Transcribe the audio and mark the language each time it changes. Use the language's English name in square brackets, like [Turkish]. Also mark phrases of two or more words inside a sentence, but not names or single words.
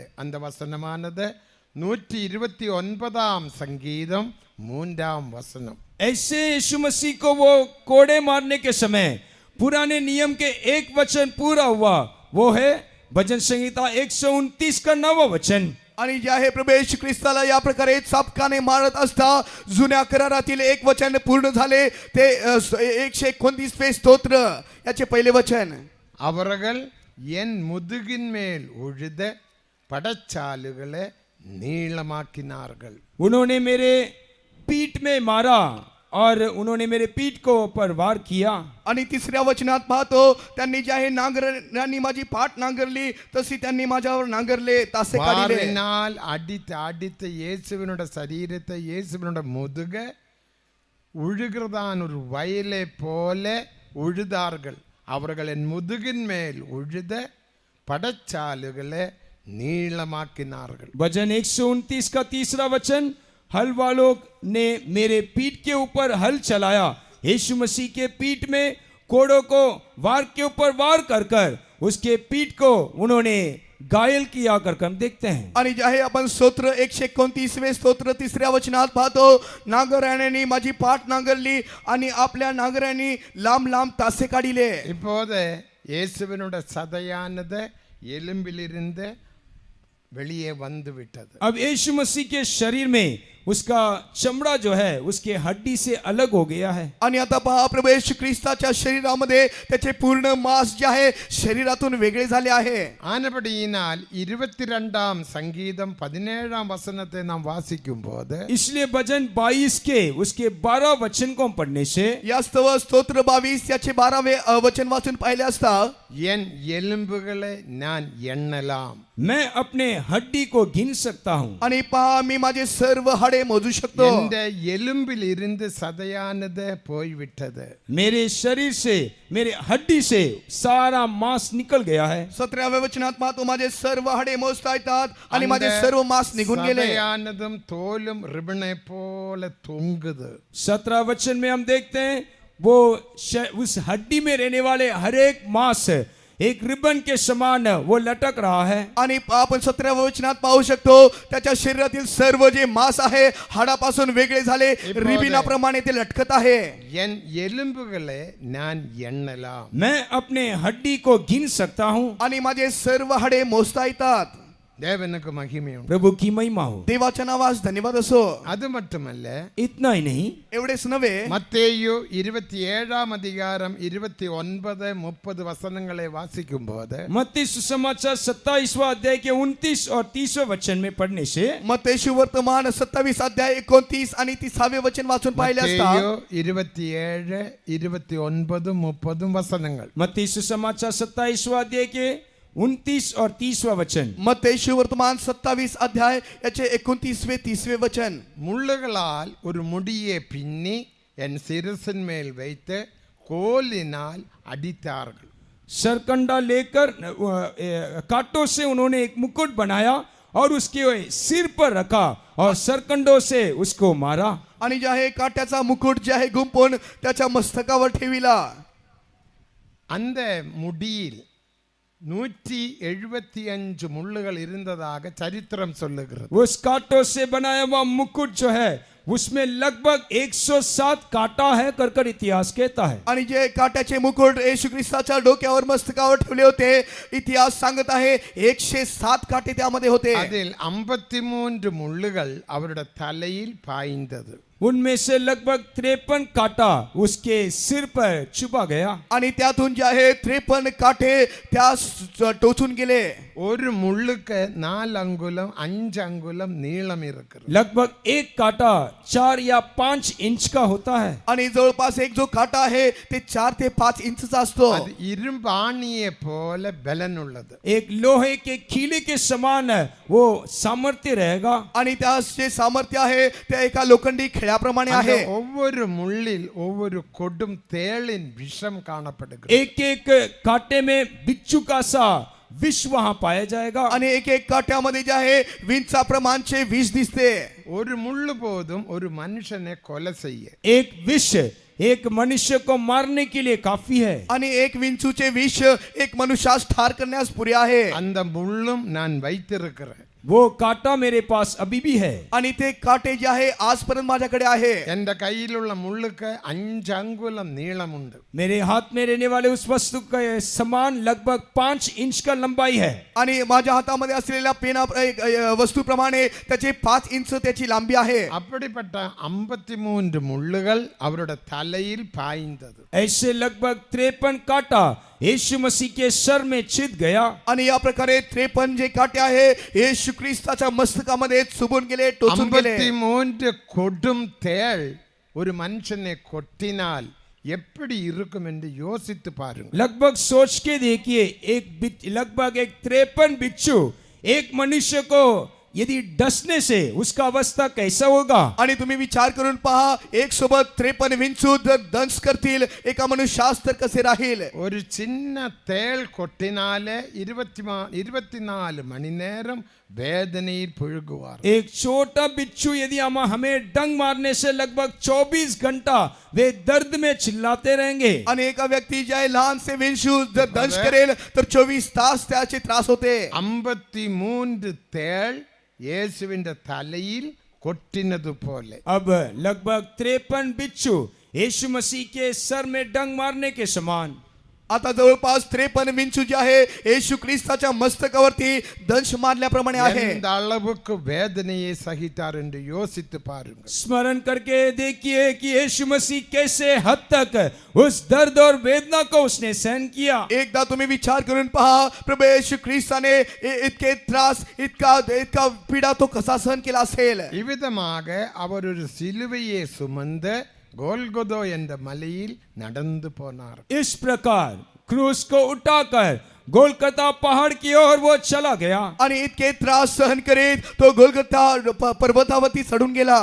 [Tamil] அந்த வசனமானது 129 சங்கீதம் 3 வசனம். [Hindi] ऐसे यीशु मसीह को वो कोड़े मारने के समय पुराने नियम के एक वचन पूरा हुआ, वो है भजन संहिता 129 का 9वां वचन. [Marathi] आणि जे आहे प्रभू येशू ख्रिस्ताला या प्रकारे चापकाने मारत असता जुन्या करारातील एक वचन पूर्ण झाले, ते 129 स्तोत्र याचे पहिले वचन. [Tamil] அவர்கள் என் முதுகின் மேல் உழுத படச்சாலுகளை நீளமாக்கினார்கள். [Hindi] उन्होंने मेरे पीठ में मारा और उन्होंने मेरे पीठ को पर वार किया. [Marathi] आणि तिसऱ्या वचनात पाहतो, त्यांनी जे आहे नांगरांनी माझी पाठ नांगरली तशी त्यांनी माझ्यावर नांगरले, तासे काढले. [Tamil] வாரினால் அடித்து அடித்து இயேசுவினோட சரீரத்தை இயேசுவினோட முதுக உழுகிறதான் ஒரு வயலை போல உழுதார்கள். அவர்கள் என் முதுகின் மேல் உழுத படச்சாலுகளை நீளமாக்கினார்கள். [Hindi] भजन 129 का 3रा वचन, हल वालों ने मेरे पीठ के ऊपर हल चलाया. यीशु मसीह के पीठ में कोड़ों को वार के ऊपर वार कर कर उसके पीठ को उन्होंने घायल किया कर हम देखते हैं. [Marathi] आणि जे आहे आपण स्तोत्र 129 स्तोत्र 3ऱ्या वचनात पाहतो, नांगराने माझी पाठ नांगरली आणि आपल्या नांगराने लांब लांब तासे काढले. [Tamil] இப்போது இயேசுவினோட சதையானது எலும்பிலிருந்து வெளியே வந்து விட்டது. [Hindi] अब यीशु मसीह के शरीर में उसका चमड़ा जो है उसके हड्डी से अलग हो गया है. [Marathi] आणि आता पहा, प्रभू येशू ख्रिस्ताच्या शरीरामध्ये त्याचे पूर्ण मांस जे आहे शरीरातून वेगळे झाले आहे. [Tamil] ஆனபடியினால் 22 சங்கீதம் 17 வசனத்தை நாம் வாசிக்கும் போது [Hindi] इसलिए भजन 22 के उसके 12 वचन को हम पढ़ने से [Marathi] यास्तव स्तोत्र 22 याचे 12वे वचन वाचून पाहिले असता, [Tamil] என் எலும்புகளை நான் எண்ணலாம். [Hindi] मैं अपने हड्डी को गिन सकता हूँ. [Marathi] आणि पहा, मी माझे सर्व हाडे मोजू शकतो. [Tamil] இந்த எலும்பில் இருந்து சதையானது போய்விட்டது. [Hindi] मेरे शरीर से मेरे हड्डी से सारा मांस निकल गया है. [Marathi] 17व्या वचनात पाहतो, माझे सर्व हाडे मोजता येतात आणि माझे सर्व मांस निघून गेले. [Tamil] சதையானதும் தோலும் ரிபனை போல தொங்குது. [Hindi] 17 वचन में हम देखते हैं वो उस हड्डी में रहने वाले हर एक मांस एक रिबन के समान वो लटक रहा है. [Marathi] आणि आपण 17व्या वचनात पाहू शकतो, त्याच्या शरीरातील सर्व जे मांस आहे हाडापासून वेगळे झाले, रिबिनाप्रमाणे ते लटकत आहे. [Tamil] என் எலும்புகளை நான் எண்ணலாம். [Hindi] मैं अपने हड्डी को गिन सकता हूँ. [Marathi] आणि माझे सर्व हाडे मोजता येतात. [Tamil] தேவனுக்கு மகிமை உண்டு. [Hindi] प्रभु की महिमा हो. [Marathi] देवाच्या नावास धन्यवाद असो. [Tamil] அது மட்டுமல்ல, [Hindi] इतना ही नहीं, [Marathi] एवढेच नव्हे, [Tamil] மத்தேயு 27 அதிகாரம் 29 30 வசனங்களை வாசிக்கும் போது [Hindi] मत्ती सुसमाचार 27वां अध्याय के 29 और 30वें वचन में पढ़ने से [Marathi] मत्तेयु वर्तमान 27 अध्याय 29 आणि 30वे वचन वाचून पाहिले असता, [Tamil] மத்தேயு 27 29 30 வசனங்கள். [Hindi] मत्ती सुसमाचार 27वां अध्याय के 29 और 30वां वचन. [Marathi] मत्तेयु वर्तमान 27 अध्याय याचे 29वे 30वे वचन. [Tamil] முள்ளுகளால் ஒரு முடியை பின்னி என் சிரசின் மேல் வைத்து கோலினால் அடித்தார்கள். [Hindi] सरकंडा लेकर कांटों से उन्होंने एक मुकुट बनाया और उसके सिर पर रखा और सरकंडों से उसको मारा. [Marathi] आणि जे आहे काट्याचा मुकुट जे आहे गुंफून त्याच्या मस्तकावर ठेविला. [Tamil] அந்த முடியில் 175 முள்ளுகள் இருந்ததாக சரித்திரம் சொல்லுகிறது. [Hindi] उस कांटों से बनाया हुआ मुकुट जो है उसमें लगभग 107 कांटा है कर इतिहास कहता है. [Marathi] आणि जे काट्याचे मुकुट येशू ख्रिस्ताच्या डोक्यावर मस्तकावर ठेवले होते, इतिहास सांगत आहे 107 काटे त्यामध्ये होते. [Tamil] அதில் 53 முள்ளுகள் அவருடைய தலையில் பாய்ந்தது. [Hindi] उनमें से लगभग 53 कांटा उसके सिर पर छुपा गया. [Marathi] आणि त्यातून जे आहे 53 काटे त्या टोचून गेले. [Tamil] ஒரு முள்ளுக்கு 4 அங்குலம் 5 அங்குலம் நீளம் இருக்கிறது. [Hindi] लगभग एक कांटा 4 या 5 इंच का होता है. [Marathi] आणि जवळपास एक जो काटा आहे ते 4 ते 5 इंचचा असतो. [Tamil] அது இரும்பாணியை போல பலன் உள்ளது. [Hindi] एक लोहे के खीले के समान वो सामर्थ्य रहेगा. [Marathi] आणि त्यास जे सामर्थ्य आहे ते एका लोखंडी खिळ्याप्रमाणे [Tamil] அந்த [Marathi] आहे. [Tamil] ஒவ்வொரு முள்ளில் ஒவ்வொரு கொடும் தேளின் விஷம் காணப்படுகிறது. [Hindi] एक एक कांटे में बिच्छू का सा विष वहां पाया जाएगा। [Marathi] आणि एक एक काट्यामध्ये जे आहे विंचा प्रमाणचे विष दिसते. [Tamil] ஒரு முள்ளு போதும் ஒரு மனுஷனை கொலை செய்ய. [Hindi] एक विष एक मनुष्य को मारने के लिए काफी है। [Marathi] आणि एक विंचूचे विष एक मनुष्यास ठार करण्यास पुरे आहे. [Tamil] அந்த முள்ளும் நான் வைத்திருக்கிறேன். [Hindi] वो कांटा मेरे पास अभी भी है। [Marathi] आणि ते काटे जे आहे आजपर्यंत माझ्याकडे आहे. [Tamil] எந்த கையிலுள்ள முள்ளுக்கு 5 அங்குலம் நீளம் உண்டு. [Hindi] मेरे हाथ में रहने वाले उस वस्तु का समान लगभग 5 इंच का लंबाई है। [Marathi] आणि माझ्या हातामध्ये असलेल्या पेना वस्तूप्रमाणे त्याचे 5 इंच त्याची लांबी आहे. [Tamil] அப்படிப்பட்ட 53 முள்ளுகள் அவருடைய தலையில் பாய்ந்தது. [Hindi] ऐसे लगभग 53 कांटा यीशु मसीह के सर में छिद गया। [Marathi] आणि या प्रकारे 53 जे काटे आहे येशू ख्रिस्ताच्या मस्तकामध्ये चुबून गेले, टोचून गेले. [Tamil] 53 கொடும் தேள் ஒரு மனுஷனை கொட்டினால் எப்படி இருக்கும் என்று யோசித்து பாருங்க. [Hindi] लगभग सोच के देखिए लगभग एक 53 बिच्छू एक मनुष्य को यदि डसने से उसका अवस्था कैसा होगा। [Marathi] आणि तुम्ही विचार करून पहा एक सोबत 53 विंचू जर दंश करतील एका मनुष्यास तर कसे राहील. [Tamil] ஒரு சின்ன தேள் கொட்டினாலே 24 மணி நேரம் வேதனையில் புழுகுவார். [Hindi] एक छोटा बिच्छू यदि हमें डंग मारने से लगभग 24 घंटा वे दर्द में चिल्लाते रहेंगे। [Marathi] आणि एका व्यक्ती जे आहे लहान से विंचू जर दंश करेल तर 24 तास त्याचे त्रास होते. [Tamil] 53 தேள் இயேசுவின் தலையில் கொட்டினது போல. [Hindi] अब लगभग 53 बिच्छू यीशु मसीह के सर में डंग मारने के समान [Marathi] आता जवळपास 53 विंचू जे आहे येशू ख्रिस्ताच्या मस्तकावरती दंश मारल्याप्रमाणे आहे. [Tamil] எந்த அளவுக்கு வேதனையை சகித்தார் என்று யோசித்து பாருங்க. [Hindi] स्मरण करके देखिए कि यीशु मसीह कैसे हद तक उस दर्द और वेदना को उसने सहन किया। [Marathi] एकदा तुम्ही विचार करून पहा प्रभू येशू ख्रिस्ताने इतके त्रास इतका पीडा तो कसा सहन केला असेल. [Tamil] இவ்விதமாக அவர் ஒரு சிலுவையை சுமந்து கோல்கொதோ என்ற மலையில் நடந்து போனார். [Hindi] इस प्रकार क्रूस को उठाकर गोलकता पहाड़ की ओर वो चला गया। [Marathi] आणि इतके त्रास सहन करीत तो गोलगता पर्वतावरती चढून गेला.